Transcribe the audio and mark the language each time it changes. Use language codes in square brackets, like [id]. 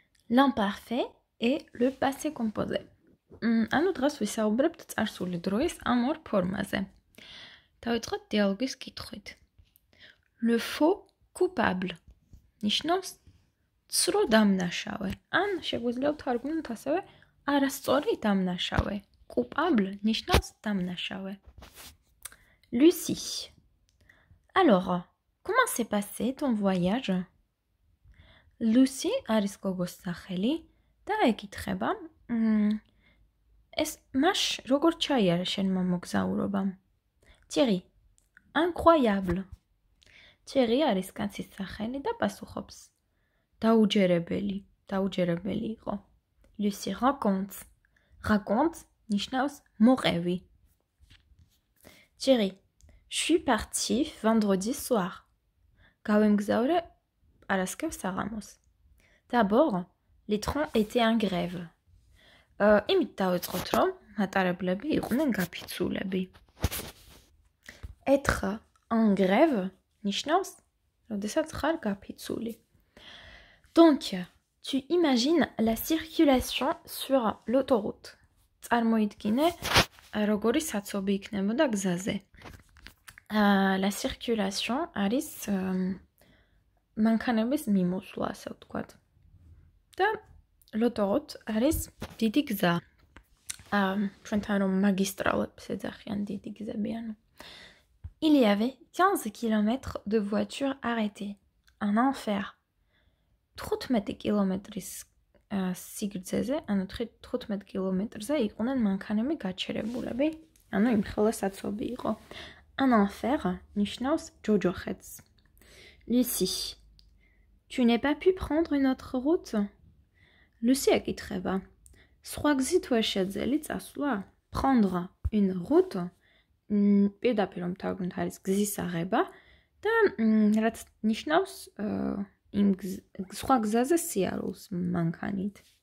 [fr] L'imparfait et le passé composé. [ka] ანუ დღეს ვისაუბრებთ წარსული დროის ამ ორ ფორმაზე. დავიწყოთ დიალოგის კითხვით. [fr] Le faux coupable. [ka] ნიშნავს ცრო დამნაშავე. ან შეგვიძლია ვთარგმნოთ ასევე არასწორი დამნაშავე. Coupable ნიშნავს დამნაშავე. [fr] Lucie. Alors, comment s'est passé ton voyage? [ka] Lucie არის გოგოს სახელი და ეკითხება, ეს მაშ როგორ ჩაიარა შენმა მოგზაურობამ? Thierry, incroyable. Thierry არის კაცის სახელი და პასუხობს, დაუჯერებელი იყო. [fr] Lucie raconte. Raconte [ka] ნიშნავს მოყევი. [fr] Thierry, je suis partie vendredi soir. [ka] გავემგზავრე პარასკევს საღამოს. [fr] D'abord, les trains étaient en grève. [ka] იმით დავიწყოთ, რომ მატარებლები იყვნენ გაფიცულები. [fr] Être en grève [ka] ნიშნავს, როდესაც ხარ გაფიცული. [fr] Donc, tu imagines la circulation sur l'autoroute. [ka] წარმოიდგინე, როგორი საცობი იქნებოდა გზაზე. La circulation არის მანქანების მიმოსვლა, ასე ვთქვათ. და l'autoroute არის დიდი გზა. ჩვენთან რომ მაგისტრალებს ეძახიან დიდი გზები, ანუ. [fr] Il y avait 15 km de voitures arrêtées. Un enfer. [ka] 15 კილომეტრის სიგრძეზე, ანუ 15 კილომეტრზე იყვნენ მანქანები გაჩერებულები, ანუ იმხელა საცობი იყო. Un enfer ნიშნავს ჯოჯოხეთს. [fr] Lucie, tu n'as pas pu prendre une autre route? [ka] Lucie ეკითხება, სხვა გზით ვერ შეძლი წასვლა? [fr] Prendre une route [ka] პირდაპირ რომ თარგმნოთ არის გზის აღება და რაც ნიშნავს იმ სხვა გზაზე სიარულს მანქანით.